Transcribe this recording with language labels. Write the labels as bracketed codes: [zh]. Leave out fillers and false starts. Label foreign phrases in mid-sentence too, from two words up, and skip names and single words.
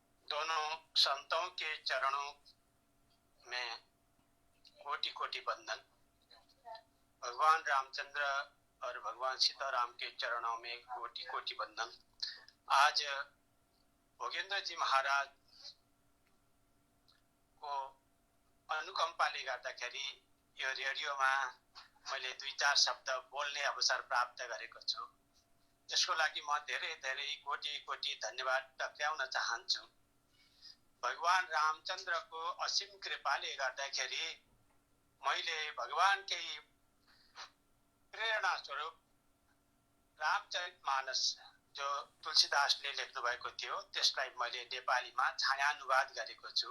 [hi] दोनों संतों के चरणों में कोटि कोटि वंदन। भगवान रामचंद्र और भगवान सीताराम के चरणों में कोटि कोटि वंदन। [ne] आज भोगेन्द्र जी महाराज को अनुकम्पाले गर्दाखेरि यो रेडियोमा मैले 2-4 शब्द बोल्ने अवसर प्राप्त गरेको छु। त्यसको लागि म धेरै धेरै कोटि कोटि धन्यवाद टक्राउन चाहन्छु। भगवान रामचन्द्रको असीम कृपाले गर्दाखेरि मैले भगवानकै प्रेरणा स्वरूप रामचरितमानस जो तुलसीदासले लेख्नु भएको थियो त्यसलाई मैले नेपालीमा छायानुवाद गरेको छु।